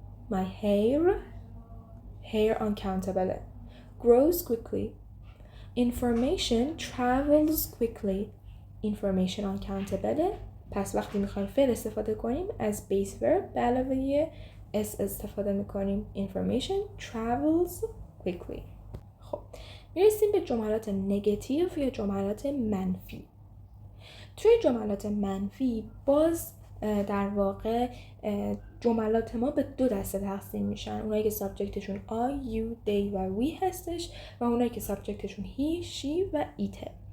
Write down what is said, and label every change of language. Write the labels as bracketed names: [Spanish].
[English] My hair uncountable, grows quickly. Information travels quickly. Information uncountable. [Persian] پس وقتی میخوایم فعل استفاده کنیم از base verb به علاوه s استفاده میکنیم. [English] Information travels quickly. [Persian] خب میرسیم به جملات نگاتیو یا جملات منفی. توی جملات منفی باز در واقع جملات ما به دو دسته تقسیم میشن، اونایی که سابجکتشون I, you, they و we هستش و اونایی که سابجکتشون he, she و it.